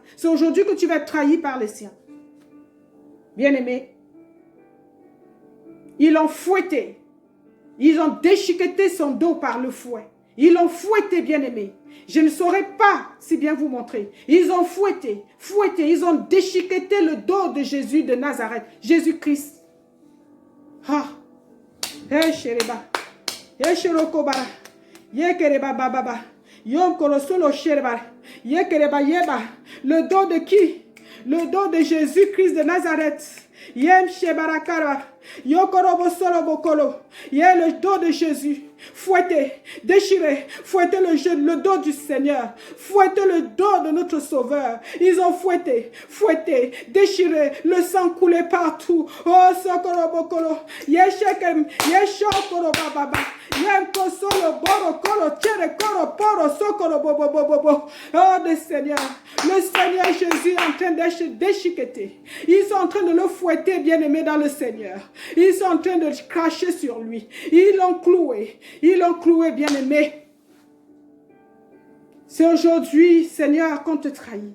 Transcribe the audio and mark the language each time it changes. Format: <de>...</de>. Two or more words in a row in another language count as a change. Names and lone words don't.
<fr>C'est aujourd'hui que tu vas être trahi par les siens. Bien-aimé, ils l'ont fouetté. Ils ont déchiqueté son dos par le fouet. Ils l'ont fouetté, bien-aimé. Je ne saurais pas si bien vous montrer. Ils ont fouetté, ils ont déchiqueté le dos de Jésus de Nazareth, Jésus-Christ. Ah, hey Shereba, hey Sherokobara, ye Kereba Bababa, Yom Kolosolo Shereba, ye Kereba Yeba. Le dos de qui? Le dos de Jésus-Christ de Nazareth. Yem Shebarakara, Yokorobo Solobokolo. Yé le dos de Jésus. Fouettez, déchirez, fouettez le dos du Seigneur, fouettez le dos de notre Sauveur. Ils ont fouetté, déchiré, le sang coulait partout. Oh, Sokorobokolo, Yeshekem, Yeshokoro Bababa, Yemkosolo Boro Kolo, Chere Koro Poro, Sokorobobobobo. Oh, le Seigneur Jésus est en train de déchiqueter. Ils sont en train de le fouetter, bien-aimé dans le Seigneur. Ils sont en train de cracher sur lui. Ils l'ont cloué. Ils l'ont cloué, bien-aimé. C'est aujourd'hui, Seigneur, qu'on te trahit.</fr>